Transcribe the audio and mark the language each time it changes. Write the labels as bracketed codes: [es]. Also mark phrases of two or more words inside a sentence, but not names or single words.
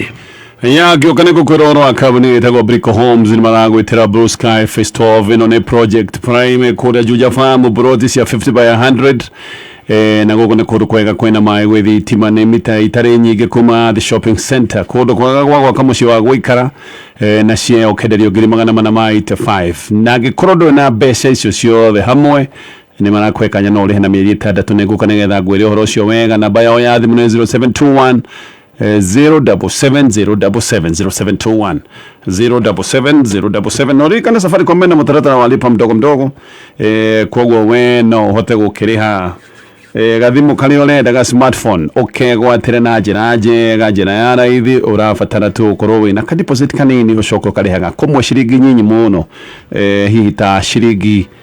[ki] ya gĩũka gũkwĩra ũhoro wa kambuni ĩtagwo Brico Homes nĩ maragwĩtĩra Blue Sky Phase 12 ĩno nĩ Project Prime kũrĩa Juja Farm buroti cia 50 by 100 na gũkũ nĩ kũndũ kwega kwĩna maĩ gwĩ thitima nĩ mita itarĩ nyingĩ kuma [en] the shopping center [ki] kũndũ kwega gwa gwaka mũciĩ wa gũikara na cia ũkenderio 485 na angĩkorwo ndũrĩ na mbeca icio ciothe hamwe ni marakwekanya no urihe na mieri 6 neguka nigetha ngwire uhoro ucio wega. [sw] Namba yao ya [ki] thimu ni 0721 077 077 no rikana Safaricom na mutaratara wa [sw] lipa mdogo mdogo [ki] kwoguo we no hote gukiriha gathimu kari urenda ga smartphone ukegwatire na njira njega njira ya raithi urabatara tu ukorwo wina ka deposit kanini ucoka ukarihaga kumwe ciringi nyinyi muno hihi ta ciringi